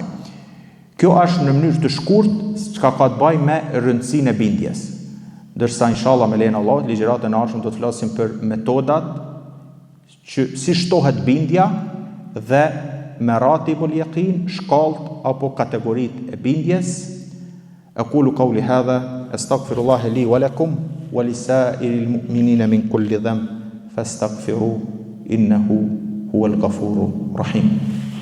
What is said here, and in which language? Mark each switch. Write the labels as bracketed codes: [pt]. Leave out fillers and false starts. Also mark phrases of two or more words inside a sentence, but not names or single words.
[sq] Kjo është në mënyrë të shkurtë çka ka të bëjë me rëndësinë e bindjes. Ndërsa inshallah me lejen e Allahut, ligjëratën e ardhshme do të flasim për metodat që si shtohet bindja dhe [ar] مراتب اليقين, [sq] shkallët apo kategoritë e bindjes. [ar] أقول قولي هذا أستغفر الله لي ولكم ولسائر المؤمنين من كل ذنب فاستغفروه إنه هو الغفور الرحيم.